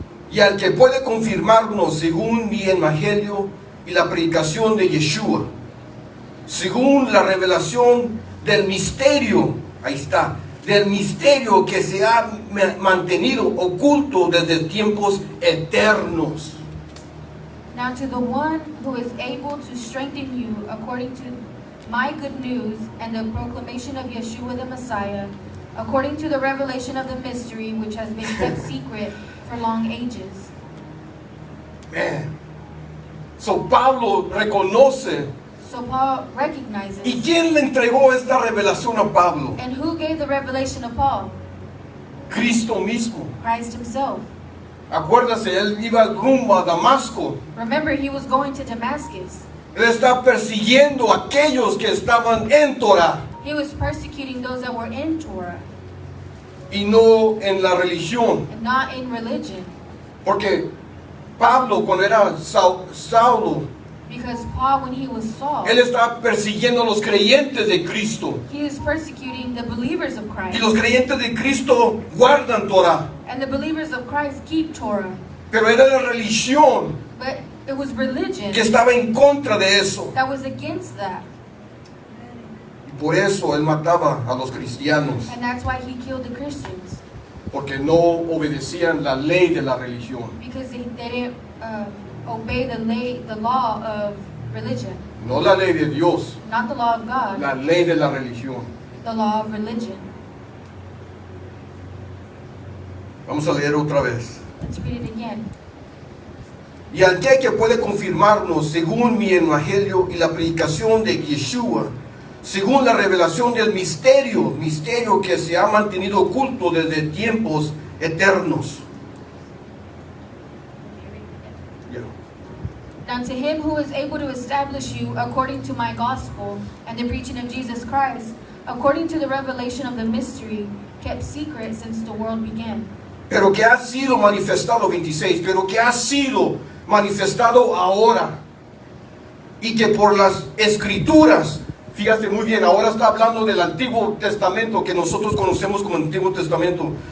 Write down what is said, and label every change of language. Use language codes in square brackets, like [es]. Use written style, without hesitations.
[es] Y al que puede confirmarnos según mi evangelio y la predicación de Yeshua, según la revelación del misterio, ahí está, del misterio que se ha mantenido oculto desde tiempos eternos. [en] Now to the one who is able to strengthen you according to my good news and the proclamation of Yeshua the Messiah, according to the revelation of the mystery which has been kept secret for long ages. Man. So [es] Pablo reconoce. [en] So Paul recognizes. [es] ¿Y quién le entregó esta revelación a Pablo? [en] And who gave the revelation to Paul? [es] Cristo mismo. [en] Christ himself. [es] Acuérdase, él iba rumbo a Damasco. [en] Remember, he was going to Damascus. [es] Él está persiguiendo a aquellos que estaban en Torah [en] He was persecuting those that were in Torah [es] y no en la religión. [en] and not in religion. [es] Porque Pablo, cuando era Saulo, [en] Because Paul, when he was Saul, [es] él estaba persiguiendo a los creyentes de Cristo. [en] he was persecuting the believers of [es] Y [en] Christ. [es] los creyentes de Cristo guardan Torah. [en] And the believers of Christ keep Torah. [es] Pero era la religión [en] But it was religion [es] que estaba en contra de eso. [en] that was against that. [es] Y por eso él mataba a los cristianos. [en] And that's why he killed the Christians. [es] Porque no obedecían la ley de la religión. [en] Because they didn't obey the law of religion. [es] No la ley de Dios, [en] Not the law of God, [es] la ley de la religión. [en] the law of religion. [es] Vamos a leer otra vez. [en] Let's read it again. [es] Y aquel que puede confirmarnos según mi evangelio y la predicación de Yeshua, según la revelación del misterio que se ha mantenido oculto desde tiempos eternos. [en] Now to him who is able to establish you according to my gospel and the preaching of Jesus Christ, according to the revelation of the mystery kept secret since the world began. [es] Pero que ha sido manifestado, 26, pero que ha sido manifestado ahora. Y que por las escrituras, fíjate muy bien, ahora está hablando del Antiguo Testamento que nosotros conocemos como Antiguo Testamento.